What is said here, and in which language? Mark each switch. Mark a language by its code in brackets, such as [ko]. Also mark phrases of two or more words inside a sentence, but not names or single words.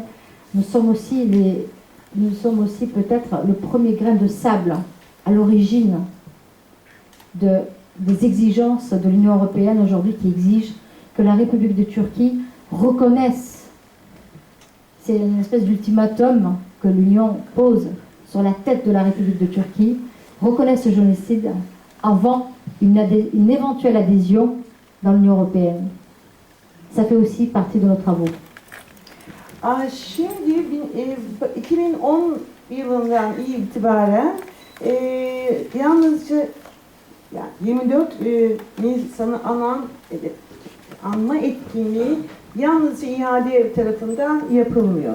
[fr] Nous sommes aussi peut-être le premier grain de sable à l'origine des exigences de l'Union européenne aujourd'hui qui exigent que la République de Turquie reconnaisse, c'est une espèce d'ultimatum que l'Union pose sur la tête de la République de Turquie, reconnaisse ce génocide avant une éventuelle adhésion dans l'Union européenne. Ça fait aussi partie de nos travaux. [tr] Şimdi 2010 yılından itibaren yalnızca yani 24 Nisan'ı anma etkinliği yalnızca İHA'de tarafından yapılmıyor.